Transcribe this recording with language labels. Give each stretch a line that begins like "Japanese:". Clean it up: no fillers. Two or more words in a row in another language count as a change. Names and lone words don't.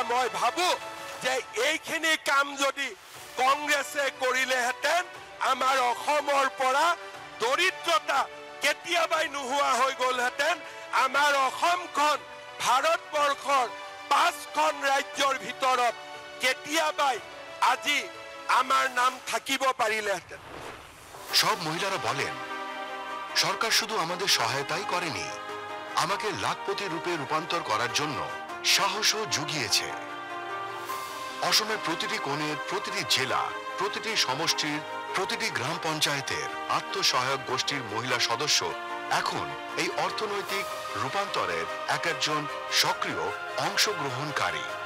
Assamese: মই ভাবো যে এইখিনি কাম যদি কংগ্ৰেছে কৰিলেহেঁতেন আমাৰ অসমৰ পৰা দৰিদ্ৰতা কেতিয়াবাই নোহোৱা হৈ গ'লহেঁতেন। আমাৰ অসমখন ভাৰতবৰ্ষৰ 5খন ৰাজ্যৰ ভিতৰত কেতিয়াবাই আজি আমার নাম থাকিব পারিলেহেঁতেন।
Bangla: সব মহিলারা বলেন, সরকার শুধু আমাদের সহায়তাই করেনি, আমাকে লাখপতি রূপে রূপান্তর করার জন্য সাহসও জুগিয়েছে। অসমের প্রতিটি কোণের, প্রতিটি জেলা, প্রতিটি সমষ্টির, প্রতিটি গ্রাম পঞ্চায়েতের আত্মসহায়ক গোষ্ঠীর মহিলা সদস্য এখন এই অর্থনৈতিক রূপান্তরের এক একজন সক্রিয় অংশগ্রহণকারী।